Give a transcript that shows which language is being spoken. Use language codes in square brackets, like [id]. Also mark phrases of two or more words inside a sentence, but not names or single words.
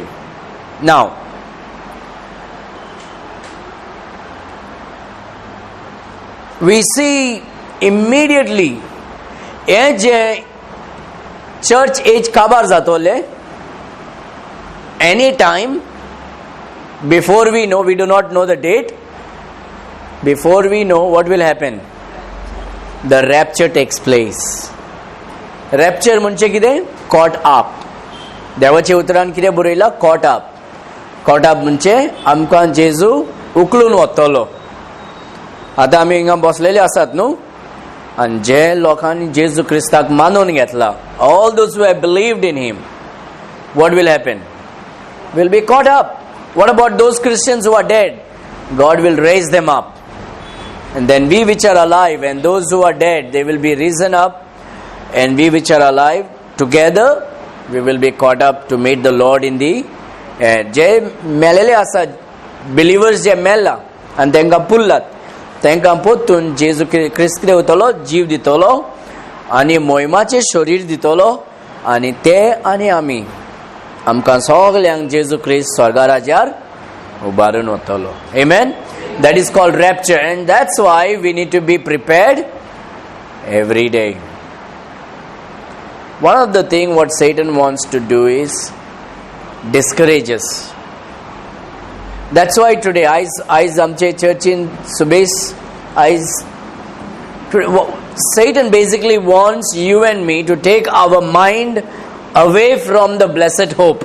[en] Now, we see immediately जे church age [kok] kabar zatole, [en] any time before we know, we do not know the date, before we know what will happen, the rapture takes place. [kok] Rapture म्हणजे कितें? [en] Caught up. [kok] देवाचे उतरान कितें बरयला? [en] Caught up. Caught up [kok] म्हणजे आमकां जेजू उखलून वतलो. आतां आमी हिंगा बसलेले आसात न्हू, आनी जे लोकांनी जेजू क्रिस्ताक मानून घेतला, [en] all those who have believed in him, what will happen? Will be caught up. What about those Christians who are dead? God will raise them up. And then we which are alive, and those who are dead, they will be risen up, and we which are alive together, we will be caught up to meet the Lord in the air. [kok] जे मेलेले आसा, believers जे मेला आनी तांकां पुल्लात, तांकां पोत्तून जेजू क्रिस्त कितें उरतलो? जीव दितलो आनी मोहिमाचें शरीर दितलो, आनी ते आनी आमी आमकां सगल्यांक जेजू क्रिस्त स्वर्गा राज्यार उबारून वतलो. [en] Amen. That is called rapture, and that's why we need to be prepared every day. One of the things what Satan wants to do is discourage us. That's why today, Eyes Amche Church in Subis, Satan basically wants you and me to take our mind away from the blessed hope.